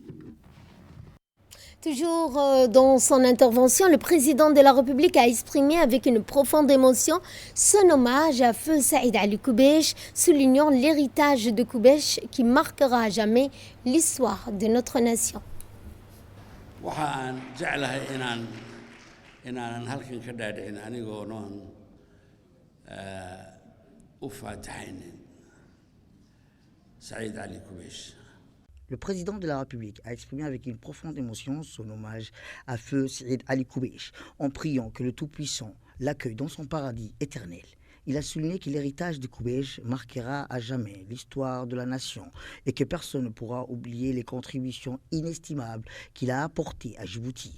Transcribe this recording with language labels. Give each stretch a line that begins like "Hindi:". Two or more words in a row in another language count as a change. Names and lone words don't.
French: Toujours dans son intervention, le président de la République a exprimé avec une profonde émotion son hommage à feu Saïd Ali Koubèche, soulignant l'héritage de Koubèche qui marquera à jamais l'histoire de notre nation.
Somali: inaanan halkan ka dhaadhicin anigoo noon u faataxaynin Saïd Ali Koubèche.
French: Le président de la République a exprimé avec une profonde émotion son hommage à feu Saïd Ali Koubèche, en priant que le Tout-Puissant l'accueille dans son paradis éternel. Il a souligné que l'héritage de Koubèche marquera à jamais l'histoire de la nation et que personne ne pourra oublier les contributions inestimables qu'il a apportées à Djibouti.